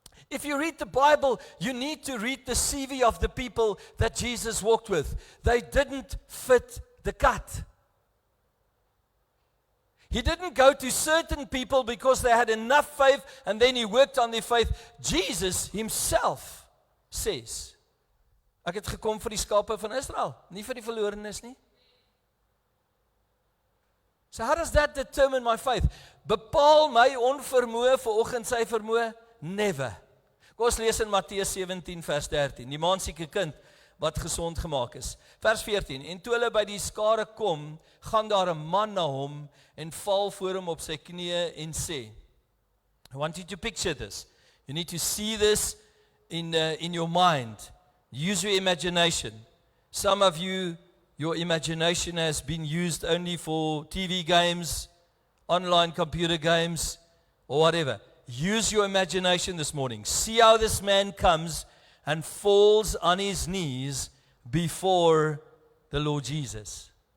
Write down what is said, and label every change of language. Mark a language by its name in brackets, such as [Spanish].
[English] If you read the Bible, you need to read the CV of the people that Jesus walked with. They didn't fit the cut. He didn't go to certain people because they had enough faith and then He worked on their faith. Jesus Himself says, [Afrikaans] ek het gekom vir die skape van Israel, nie vir die verlorenes nie. [English] So how does that determine my faith? [Afrikaans] Bepaal my onvermoë vanoggend sy vermoë? [English] Never. [Afrikaans] Kom ons lees in Matteus 17 vers 13. Die maansieke kind wat gesond gemaak is. Vers 14. En toe hulle by die skare kom, gaan daar 'n man na hom en val voor hom op sy knieë en sê, [English] I want you to picture this. You need to see this in your mind. Use your imagination. Some of you, your imagination has been used only for TV games, online computer games, or whatever. Use your imagination this morning. See how this man comes and falls on his knees before the Lord Jesus.